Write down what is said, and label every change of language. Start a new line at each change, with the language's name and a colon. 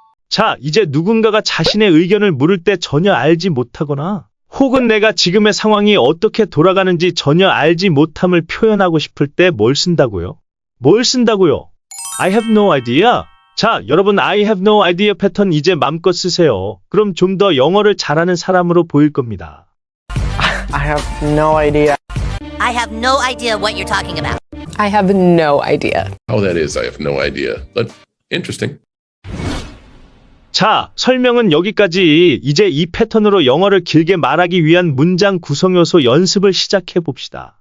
Korean: 자, 이제 누군가가 자신의 의견을 물을 때 전혀 알지 못하거나 혹은 내가 지금의 상황이 어떻게 돌아가는지 전혀 알지 못함을 표현하고 싶을 때 뭘 쓴다고요? 뭘 쓴다고요?
English: I have no idea.
Korean: 자, 여러분 I have no idea 패턴 이제 맘껏 쓰세요. 그럼 좀 더 영어를 잘하는 사람으로 보일 겁니다.
English: I have no idea. I have no idea what you're talking about. I have no idea. How that is, I have no idea. But interesting.
Korean: 자, 설명은 여기까지. 이제 이 패턴으로 영어를 길게 말하기 위한 문장 구성 요소 연습을 시작해 봅시다.